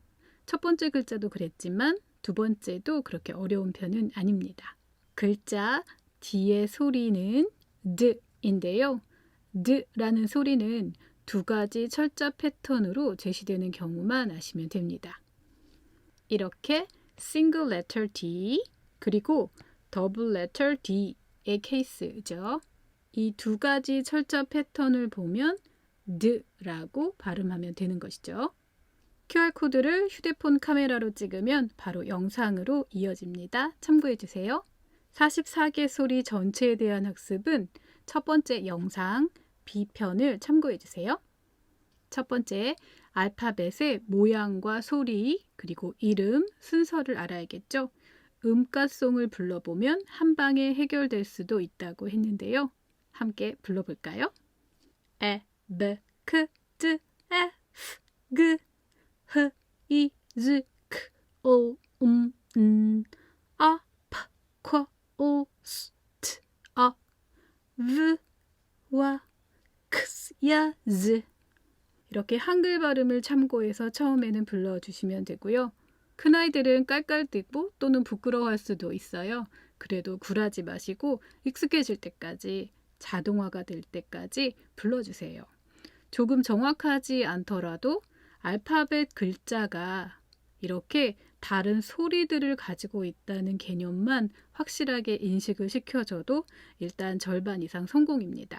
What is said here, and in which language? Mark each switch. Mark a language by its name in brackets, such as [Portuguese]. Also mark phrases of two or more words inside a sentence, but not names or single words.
[Korean] 첫 번째 글자도 그랬지만 두 번째도 그렇게 어려운 편은 아닙니다. 글자 D의 소리는 D인데요. D라는 소리는 두 가지 철자 패턴으로 제시되는 경우만 아시면 됩니다. 이렇게 [English] single letter D [Korean] 그리고 [English] double letter D [Korean] 의 케이스죠. 이 두 가지 철자 패턴을 보면 D라고 발음하면 되는 것이죠. QR코드를 휴대폰 카메라로 찍으면 바로 영상으로 이어집니다. 참고해 주세요. 44개 소리 전체에 대한 학습은 첫 번째 영상 B편을 참고해 주세요. 첫 번째, 알파벳의 모양과 소리, 그리고 이름, 순서를 알아야겠죠. 음가송을 불러보면 한 방에 해결될 수도 있다고 했는데요. 함께 불러볼까요? 에, [English] B, K, Z, F, G, H, I, J, K, O, A, P, Q, O, S, T, A, V, W, X, Y, Z. [Korean] 이렇게 한글 발음을 참고해서 처음에는 불러주시면 되고요. 큰아이들은 깔깔대고 또는 부끄러워할 수도 있어요. 그래도 굴하지 마시고 익숙해질 때까지, 자동화가 될 때까지 불러주세요. 조금 정확하지 않더라도 알파벳 글자가 이렇게 다른 소리들을 가지고 있다는 개념만 확실하게 인식을 시켜줘도 일단 절반 이상 성공입니다.